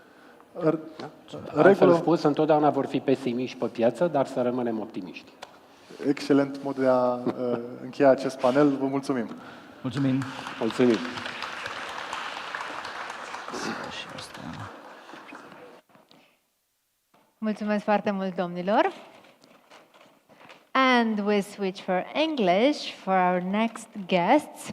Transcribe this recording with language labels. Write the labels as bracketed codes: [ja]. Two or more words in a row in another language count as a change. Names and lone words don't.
[ro] Altfel spus, întotdeauna vor fi pesimiști pe piață, dar să rămânem optimiști. Excelent mod de a încheia acest panel. Vă mulțumim. Mulțumim. Mulțumim. Mulțumesc foarte mult, domnilor. [en] And we switch for English for our next guests.